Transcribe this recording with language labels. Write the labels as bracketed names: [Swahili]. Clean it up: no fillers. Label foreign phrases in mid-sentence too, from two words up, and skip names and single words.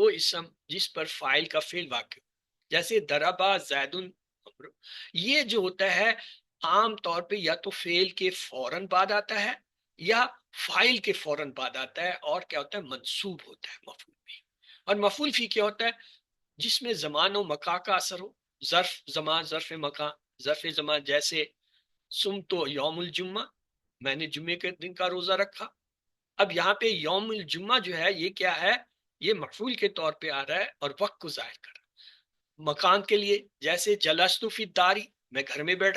[Urdu] وہ اسم جس پر فاعل کا فعل واقع، جیسے [Arabic] دربا زیدن، [Urdu] یہ جو ہوتا ہے عام طور پہ یا تو فعل کے فوراً بعد آتا ہے یا فاعل کے فوراً بعد آتا ہے، اور کیا ہوتا ہے؟ منصوب ہوتا ہے مفعول بھی۔ اور مفعول فی کیا ہوتا ہے؟ جس میں زمان و مکان کا اثر ہو، ظرف زمان، ظرف مکان، ظرف زمان، جیسے [Arabic] سم تو یوم الجمعہ، [Urdu] میں نے جمعے کے دن کا روزہ رکھا۔ اب یہاں پہ [Arabic] یوم الجمعہ [Urdu] جو ہے یہ کیا ہے؟ یہ مفعول کے طور پہ آ رہا ہے اور وقت کو ظاہر کر رہا ہے۔ مکان کے لیے، جیسے [Arabic] جلستو فی الداری، [Urdu] میں گھر میں بیٹھا۔